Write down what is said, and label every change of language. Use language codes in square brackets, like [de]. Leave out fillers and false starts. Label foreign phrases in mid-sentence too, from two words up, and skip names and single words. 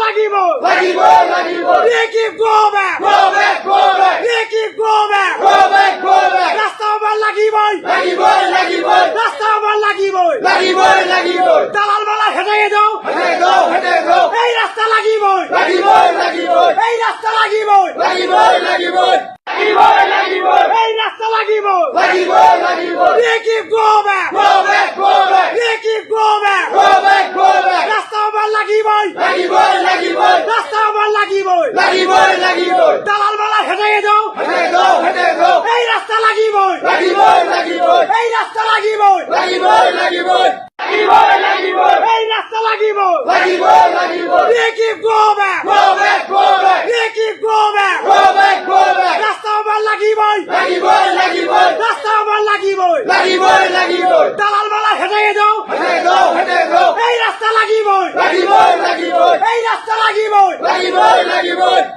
[as] লাগিবই লাগিবই লাগিবই [en] We keep go back go back We keep go back go back [as] রাস্তা আবার লাগিবই লাগিবই লাগিবই রাস্তা আবার লাগিবই লাগিবই লাগিবই [bn] দালাল মালা হেঁটে যাও হেঁটে যাও [as] এই রাস্তা লাগিবই লাগিবই লাগিবই এই রাস্তা লাগিবই লাগিবই লাগিবই লাগিবই লাগিবই এই রাস্তা লাগিবই লাগিবই লাগিবই [en] We keep go back go back We keep go back go back [as] রাস্তা আবার লাগিবই লাগিবই লাগিবই রাস্তা আবার লাগিবই লাগিবই লাগিবই [bn] দালাল মালা হেঁটে যাও হেঁটে যাও [as] এই রাস্তা লাগিবই লাগিবই লাগিবই এই রাস্তা লাগিবই লাগিবই লাগিবই লাগিবই লাগিবই এই রাস্তা লাগিবই লাগিবই লাগিবই [en] We keep go back go back We keep go back go back [as] রাস্তা আবার লাগিবই লাগিবই লাগিবই রাস্তা আবার লাগিবই লাগিবই লাগিবই [bn] দালাল মালা হেঁটে যাও হেঁটে যাও [as] এই রাস্তা লাগিবই লাগিবই লাগিবই এই রাস্তা লাগিবই লাগিবই লাগিবই